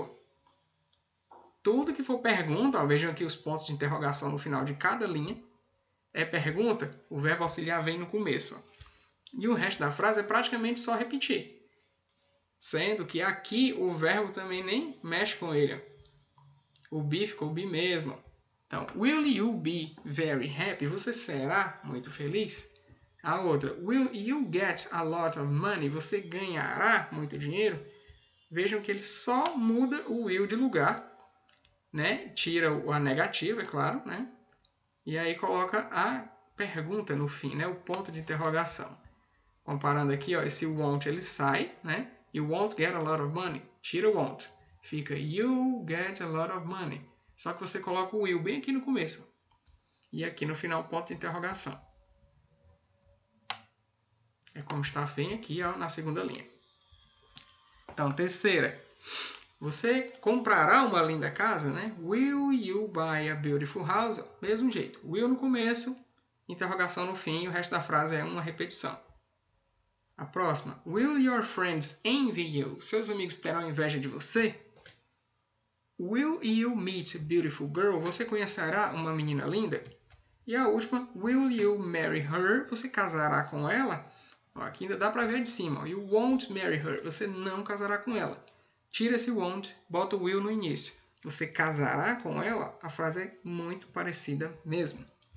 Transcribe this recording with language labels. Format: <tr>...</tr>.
<pt>Ó. Tudo que for pergunta, ó, vejam aqui os pontos de interrogação no final de cada linha. É pergunta, o verbo auxiliar vem no começo. Ó. E o resto da frase é praticamente só repetir. Sendo que aqui o verbo também nem mexe com ele. Ó. O be ficou be mesmo.</pt> <en>Então, will you be very happy?</en> <pt>Você será muito feliz?</pt> <en>A outra, will you get a lot of money?</en> <pt>Você ganhará muito dinheiro? Vejam que ele só muda o will de lugar, né? Tira a negativa, é claro, né? E aí coloca a pergunta no fim, né? O ponto de interrogação. Comparando aqui, ó, esse won't ele sai, né?</pt> <en>You won't get a lot of money.</en> <pt>Tira o won't. Fica</pt> <en>you get a lot of money.</en> <pt>Só que você coloca o will bem aqui no começo. E aqui no final, ponto de interrogação. É como está bem aqui ó, na segunda linha. Então, terceira. Você comprará uma linda casa, né?</pt> <en>Will you buy a beautiful house?</en> <pt>Mesmo jeito. Will no começo, interrogação no fim, e o resto da frase é uma repetição. A próxima.</pt> <en>Will your friends envy you?</en> <pt>Seus amigos terão inveja de você?</pt> <en>Will you meet a beautiful girl?</en> <pt>Você conhecerá uma menina linda? E a última.</pt> <en>Will you marry her?</en> <pt>Você casará com ela? Ó, aqui ainda dá para ver de cima. Ó.</pt> <en>You won't marry her.</en> <pt>Você não casará com ela. Tira esse won't, bota o will no início. Você casará com ela? A frase é muito parecida mesmo.</pt>